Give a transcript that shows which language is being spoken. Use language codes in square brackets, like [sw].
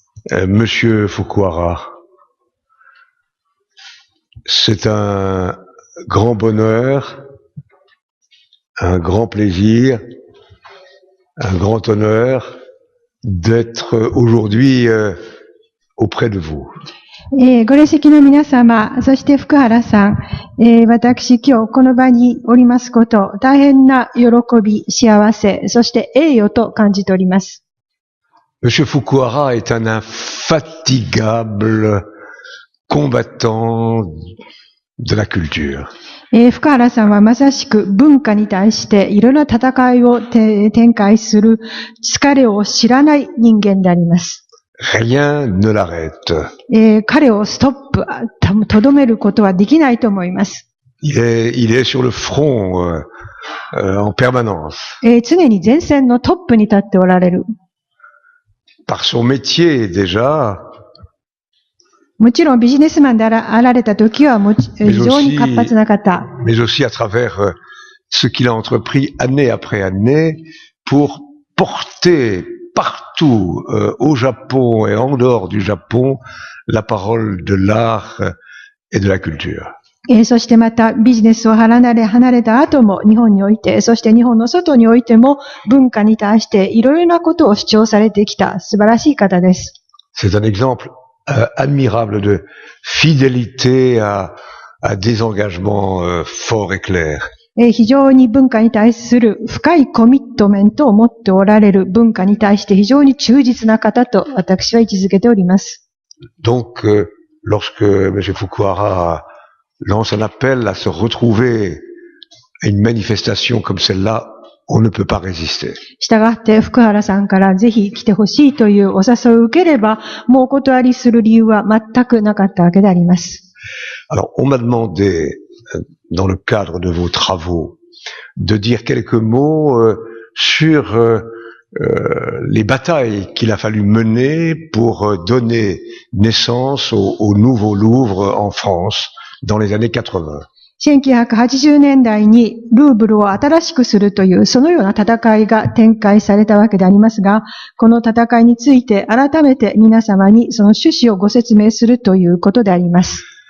[fr] Monsieur Fukuhara, c'est un grand bonheur, un grand plaisir, un grand honneur d'être aujourd'hui auprès de vous. [ja] ご列席の皆様、そして福原さん、私今日この場におりますこと、大変な喜び、幸せ、そして栄誉と感じております。 [fr] Monsieur Fukuhara est un infatigable combattant de la culture. [ja] 福原さんはまさしく文化に対していろんな戦いを展開する疲れを知らない人間であります。 [fr] Rien ne l'arrête. [ja] 彼をストップ、とどめることはできないと思います。 [fr] Il est sur le front en permanence. [ja] 常に前線のトップに立っておられる。 [fr] Par son métier déjà. [ja] もちろんビジネスマンであられた時は非常に活発な方。 [fr] Mais aussi à travers ce qu'il a entrepris année après année pour porter partout au Japon et en dehors du Japon la parole de l'art et de la culture. [ja] そしてまたビジネスを離れた後も日本において、そして日本の外においても文化に対していろいろなことを主張されてきた素晴らしい方です。 [fr] C'est un exemple admirable de fidélité à des engagements forts et clairs. [ja] 非常に文化に対する深いコミットメントを持っておられる、文化に対して非常に忠実な方と私は位置づけております。 [fr] Donc, lorsque M. Fukuhara lance un appel à se retrouver à une manifestation comme celle-là, on ne peut pas résister. [ja] したがって福原さんからぜひ来てほしいというお誘いを受ければ、もうお断りする理由は全くなかったわけであります。 [fr] Alors, on m'a demandé, dans le cadre de vos travaux, de dire quelques mots sur les batailles qu'il a fallu mener pour donner naissance au nouveau Louvre en France dans les années 80. [ja] 1980年代にルーブルを新しくするという、そのような戦いが展開されたわけでありますが、この戦いについて改めて皆様にその趣旨をご説明するということであります。